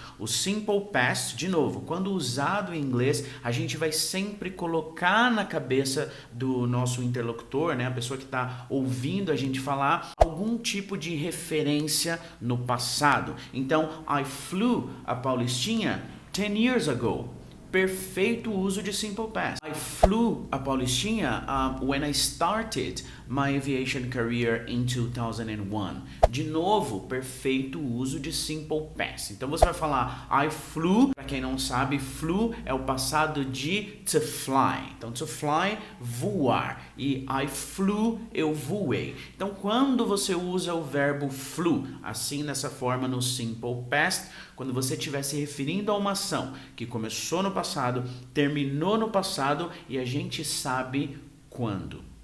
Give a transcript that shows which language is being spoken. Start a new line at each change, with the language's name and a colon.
Portuguese: O Simple Past, de novo, quando usado em inglês, a gente vai sempre colocar na cabeça do nosso interlocutor, né, a pessoa que está ouvindo a gente falar, algum tipo de referência no passado.
English: Então, I flew, a Paulistinha, 10 years ago.
Portuguese: Perfeito uso de Simple Past.
English: I flew, a Paulistinha, when I started my aviation career in 2001.
Portuguese: De novo, perfeito uso de Simple Past. Então você vai falar
English: I flew,
Portuguese: para quem não sabe, flew é o passado de to fly. Então to fly, voar. E
English: I flew,
Portuguese: eu voei. Então quando você usa o verbo flew, assim nessa forma no Simple Past, quando você estiver se referindo a uma ação que começou no passado, terminou no passado e a gente sabe quando.